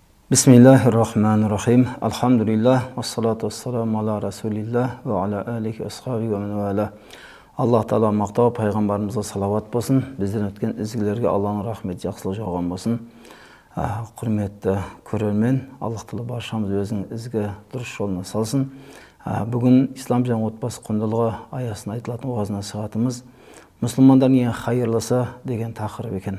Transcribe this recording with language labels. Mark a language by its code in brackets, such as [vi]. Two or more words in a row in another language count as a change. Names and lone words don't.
[ar] Bismillahirrahmanirrahim. Alhamdulillah. والصلاة والسلام على رسول الله وعلى آله أصحابه ومن والى. [kk] Аллах Таала мақтау, пайғамбарымызға салават болсын. Бізден өткен ізгілерге Алланың рахметі, жақсылығы жауған болсын. Құрметті көрермен, Аллах Таала баршамыз өзінің ізгі дұрыс жолына салсын. Бүгін ислам және отбасы құндылығы аясында айтылатын уағыз насихатымыз мұсылмандардың ең хайырлысы деген тақырып екен.